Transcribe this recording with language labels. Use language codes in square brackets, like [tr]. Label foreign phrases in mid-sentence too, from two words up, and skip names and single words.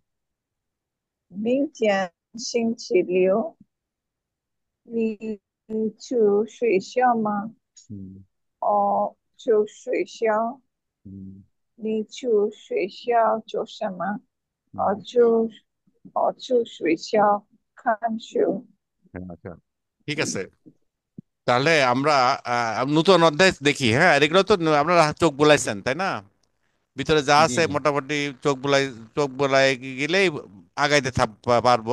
[zh] 明天星期六，你去学校吗？ [bn] হুম। [zh] 哦，去学校。 [bn] হুম। [zh] 你去学校做什么？ [bn] হুম। [zh] 我去学校看书。 [bn] হ্যাঁ আচ্ছা, ঠিক আছে। তাহলে আমরা নতুন অধ্যায় দেখি। হ্যাঁ, আর এগুলো তো আপনারা চোখ বুলাইছেন তাই না? ভিতরে যা জি আছে জি মোটামুটি চোখ বুলাই গেলেই আগাইতে পারবো।